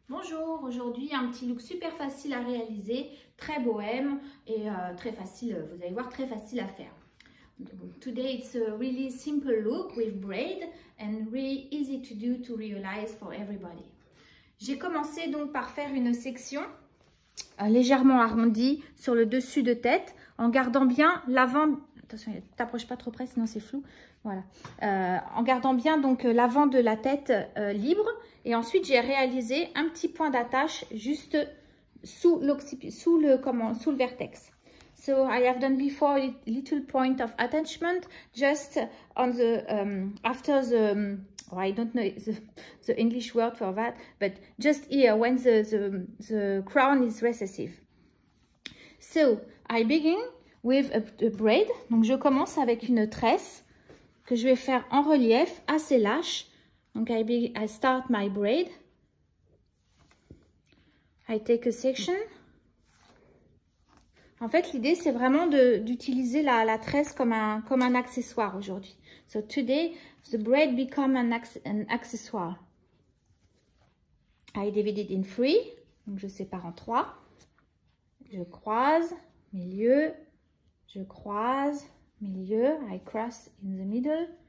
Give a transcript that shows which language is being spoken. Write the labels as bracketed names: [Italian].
[French] Bonjour, aujourd'hui un petit look super facile à réaliser, très bohème et très facile, vous allez voir, très facile à faire. [English] Today it's a really simple look with braid and really easy to do to realize for everybody. [French] J'ai commencé donc par faire une section légèrement arrondie sur le dessus de tête en gardant bien l'avant. Attention, t'approches pas trop près sinon c'est flou. Voilà. En gardant bien donc l'avant de la tête libre. Et ensuite, j'ai réalisé un petit point d'attache juste sous le vertex. [English] So I have done before a little point of attachment just on the after the I don't know the English word for that, but just here when the crown is recessive. So I begin with a braid. [French] Donc je commence avec une tresse que je vais faire en relief assez lâche. [English] Donc, I start my braid. I take a section. [French] En fait, l'idée, c'est vraiment d'utiliser la tresse comme un accessoire aujourd'hui. [English] So, today, the braid become an accessoire. I divide it in 3. [French] Donc, je sépare en 3. Je croise, milieu. Je croise, milieu. [English] I cross in the middle.